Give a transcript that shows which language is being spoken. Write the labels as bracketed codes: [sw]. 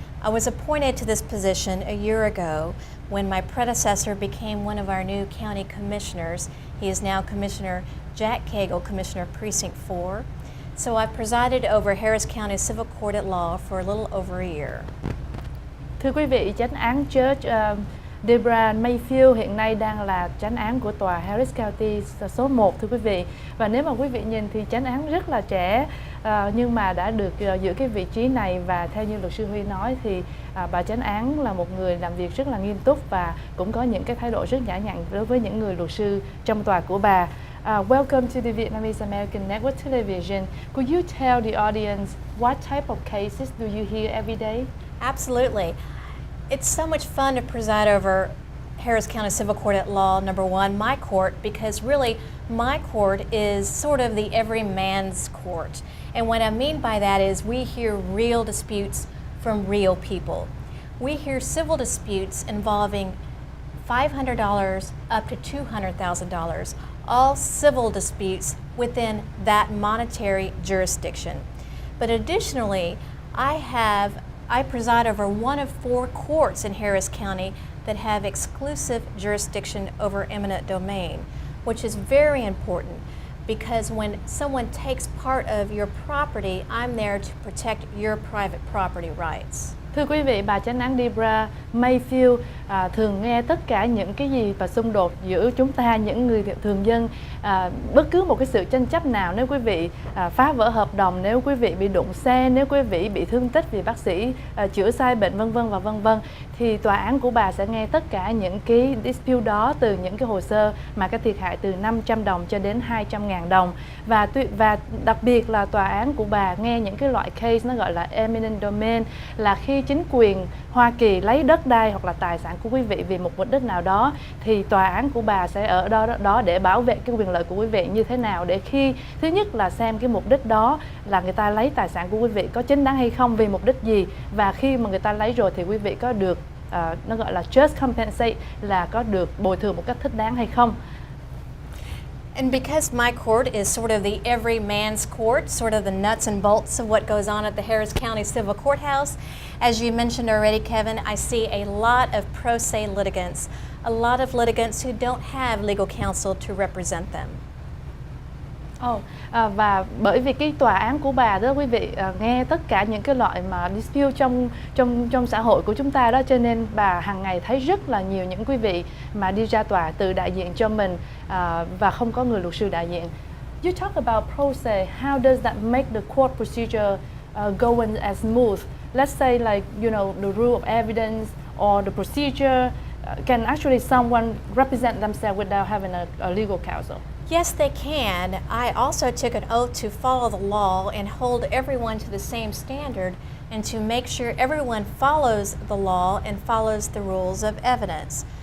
[en] I was appointed to this position a year ago when my predecessor became one of our new county commissioners. He is now Commissioner Jack Cagle, Commissioner of Precinct 4. So I've presided over Harris County Civil Court at Law for a little over a year. [vi] Thưa quý vị, chánh án Judge Deborah Mayfield hiện nay đang là chánh án của tòa Harris County số 1 thưa quý vị. Và nếu mà quý vị nhìn thì chánh án rất là trẻ nhưng mà đã được giữ cái vị trí này, và theo như luật sư Huy nói thì bà chánh án là một người làm việc rất là nghiêm túc và cũng có những cái thái độ rất nhã nhặn đối với những người luật sư trong tòa của bà. [en] Welcome to the Vietnamese American Network Television. Could you tell the audience what type of cases do you hear every day? Absolutely. It's so much fun to preside over Harris County Civil Court at Law number 1, my court, because really my court is sort of the every man's court. And what I mean by that is we hear real disputes from real people. We hear civil disputes involving $500 up to $200,000. All civil disputes within that monetary jurisdiction. But additionally, I preside over one of 4 courts in Harris County that have exclusive jurisdiction over eminent domain, which is very important because when someone takes part of your property, I'm there to protect your private property rights. [vi] Thưa quý vị, bà chánh án Deborah Mayfield thường nghe tất cả những cái gì và xung đột giữa chúng ta, những người thường dân. Bất cứ một cái sự tranh chấp nào, nếu quý vị phá vỡ hợp đồng, nếu quý vị bị đụng xe, nếu quý vị bị thương tích vì bác sĩ chữa sai bệnh vân vân và vân vân, thì tòa án của bà sẽ nghe tất cả những cái dispute đó, từ những cái hồ sơ mà cái thiệt hại từ 500 đồng cho đến 200.000 đồng. Và đặc biệt là tòa án của bà nghe những cái loại case nó gọi là eminent domain, là khi chính quyền Hoa Kỳ lấy đất đai hoặc là tài sản của quý vị vì một mục đích nào đó, thì tòa án của bà sẽ ở đó để bảo vệ cái quyền lợi của quý vị như thế nào, để khi thứ nhất là xem cái mục đích đó là người ta lấy tài sản của quý vị có chính đáng hay không, vì mục đích gì, và khi mà người ta lấy rồi thì quý vị có được nó gọi là just compensate, là có được bồi thường một cách thích đáng hay không. [en] And because my court is sort of the every man's court, sort of the nuts and bolts of what goes on at the Harris County Civil Courthouse, as you mentioned already, Kevin, I see a lot of pro se litigants, a lot of litigants who don't have legal counsel to represent them. [vi] Và bởi vì cái tòa án của bà đó quý vị nghe tất cả những cái loại mà dispute trong xã hội của chúng ta đó, cho nên bà hàng ngày thấy rất là nhiều những quý vị mà đi ra tòa tự đại diện cho mình và không có người luật sư đại diện. [en] You talk about pro se. How does that make the court procedure going as smooth? Let's say like, you know, the rule of evidence or the procedure, can actually someone represent themselves without having a legal counsel? Yes, they can. I also took an oath to follow the law and hold everyone to the same standard and to make sure everyone follows the law and follows the rules of evidence.